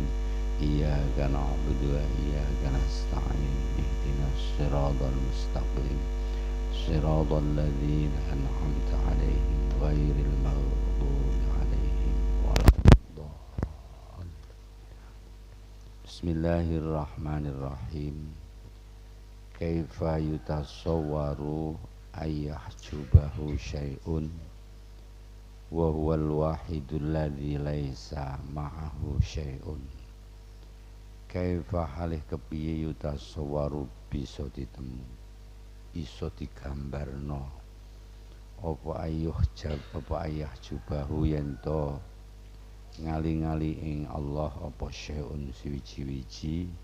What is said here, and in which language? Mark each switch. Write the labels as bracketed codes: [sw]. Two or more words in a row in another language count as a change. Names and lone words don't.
[ar] إياك نعبد وإياك نستعين. اهدنا الصراط المستقيم صراط الذين أنعمت عليهم غير المغضوب عليهم ولا الضالين. Bismillahirrahmanirrahim. كيف يتصور أن يحجبه شيء وهو الواحد الذي ليس معه شيء. كيف حاله [jv] kepiye yutasawwaru bisa ditemu, iso digambarno apa ayyahjubahu yen to ngali-ngali ing Allah apa syai'un siwiji-wiji.